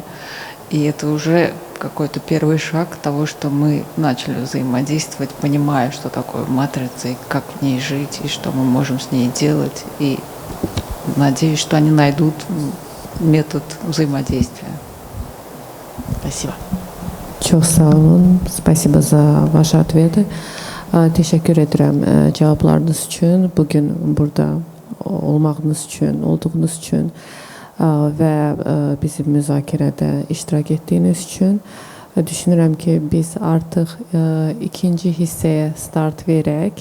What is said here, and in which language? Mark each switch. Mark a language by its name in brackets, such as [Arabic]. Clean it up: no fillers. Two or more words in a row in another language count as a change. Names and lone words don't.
[Russian] И это уже какой-то первый шаг того, что мы начали взаимодействовать, понимая, что такое матрица, и как в ней жить, и что мы можем с ней делать. И надеюсь, что они найдут метод взаимодействия. Спасибо. [Azerbaijani] Çox sağ olun. [Russian] Спасибо за ваши ответы. [Azerbaijani] Təşəkkür edirəm cavablarınız üçün, bugün burada olmağınız üçün, olduğunuz üçün və bizim müzakirədə iştirak etdiyiniz üçün. Düşünürəm ki, biz artıq ikinci hissəyə start verək.